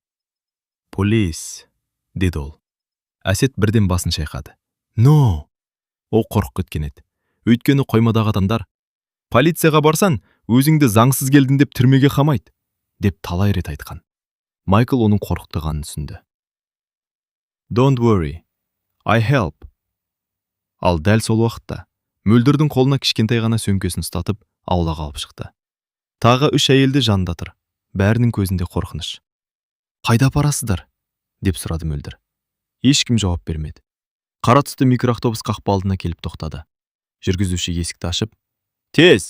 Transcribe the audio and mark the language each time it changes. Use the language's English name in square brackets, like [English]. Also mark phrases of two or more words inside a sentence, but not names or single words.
[Kazakh] «Полис», деді ол. Әсет бірден басын шайқады. «No!» Ол қорқып кеткен еді. Өйткені қоймадағы адамдар: «Полицияға барсан, өзіңді заңсыз келдің деп түрмеге қамайды», деп талай рет айтқан. Майкл оның қорқытығанын түсінді. [English] «Don't worry, I help». [Kazakh] Ал дәл сол уақытта Мөлдірдің қолына кішкентай ғана сөмкесін ұстатып, аулаға алып шықты. Тағы 3 әйелді жанында тұр. Бәрінің көзінде қорқыныш. «Қайда апарасыздар?» деп сұрады Мөлдір. Ешкім жауап бермеді. Қара түсті микроавтобус қақпа алдына келіп тоқтады. Жүргізуші есікті ашып: «Тез!»